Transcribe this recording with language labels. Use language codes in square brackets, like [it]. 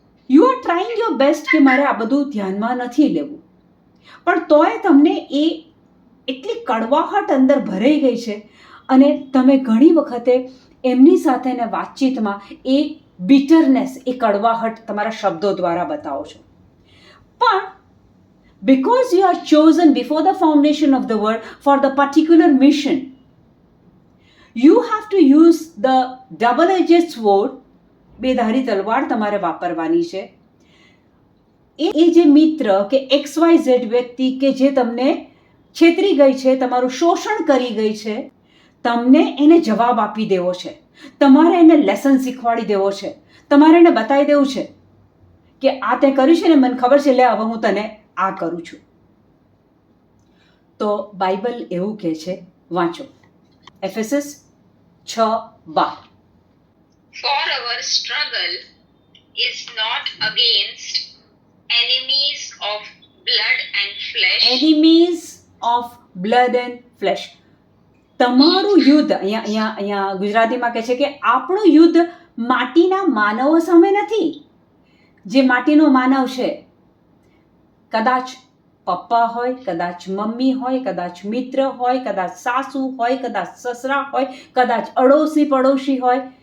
[en] you are trying your best [gu] કે મારે આ બધું ધ્યાનમાં નથી લેવું, પણ તોય તમને એ એટલી કડવાહટ અંદર ભરાઈ ગઈ છે, અને તમે ઘણી વખતે એમની સાથેના વાતચીતમાં એ બિટરનેસ, એ કડવાહટ તમારા શબ્દો દ્વારા બતાવો છો. [en] પણ because you are chosen before the foundation of the world for the particular mission, you have to use the double-edged sword, [gu] બેધારી તલવાર તમારે વાપરવાની છે. એ જે મિત્ર કે XYZ વ્યક્તિ કે જે તમને છેતરી ગઈ છે, તમારું શોષણ કરી ગઈ છે, તમને એને જવાબ આપી દેવો છે, તમારે એને લેસન શીખવાડી દેવો છે, તમારે એને બતાવી દેવું છે કે આ તે કર્યું છે ને મને ખબર છે, લે હવે હું તને આ કરું છું. તો બાઇબલ એવું કહે છે, વાંચો એફેસસ 6:12. [en] For our struggle is not against enemies of blood and flesh. Enemies of blood and flesh. [gu] તમારું યુદ્ધ અહીંયા ગુજરાતીમાં કહે છે કે આપણું યુદ્ધ માટીના માનવો સામે નથી. જે માટીનો માનવ છે, કદાચ પપ્પા હોય, કદાચ મમ્મી હોય, કદાચ મિત્ર હોય, કદાચ સાસુ હોય, કદાચ સસરા હોય, કદાચ અડોશી પડોશી હોય.